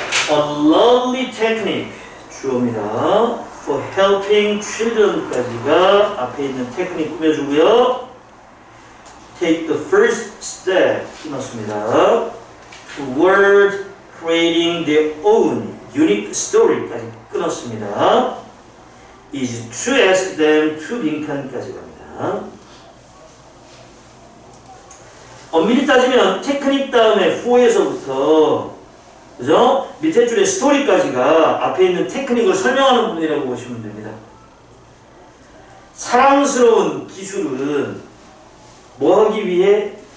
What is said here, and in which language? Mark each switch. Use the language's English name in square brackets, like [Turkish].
[English] A lovely technique 주어입니다. For helping children [Korean] 까지가 앞에 있는 테크닉 꾸며주고요. [English] Take the first step 끊었습니다. Toward creating their own unique story까지 끊었습니다. Is to ask them to [Korean] 빈칸까지 갑니다. 엄밀히 따지면 테크닉 다음에 for에서부터 그죠? 밑에 줄에 스토리까지가 앞에 있는 테크닉을 설명하는 부분이라고 보시면 됩니다. 사랑스러운 기술은 뭐 하기 위해?